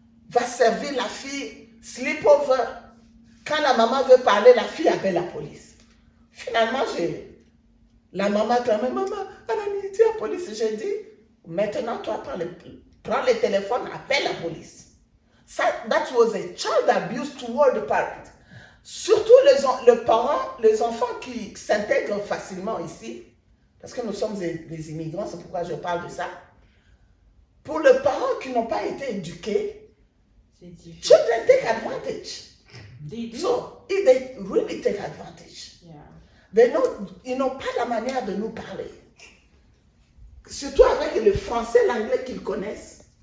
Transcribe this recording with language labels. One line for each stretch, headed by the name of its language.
French: Va servir la fille, sleepover. Quand la maman veut parler, la fille appelle la police. Finalement, la maman dit, maman, elle a dit à la police. J'ai dit, maintenant, toi, prends le téléphone, appelle la police.
English: That was a child abuse toward the parent.
French: Surtout les enfants qui s'intègrent facilement ici, parce que nous sommes des immigrants, c'est pourquoi je parle de ça. Pour les parents qui n'ont pas été éduqués,
English: children take advantage. They do. So, they really take advantage. Yeah.
French: Ils n'ont pas la manière de nous parler. Surtout avec le français, l'anglais qu'ils connaissent.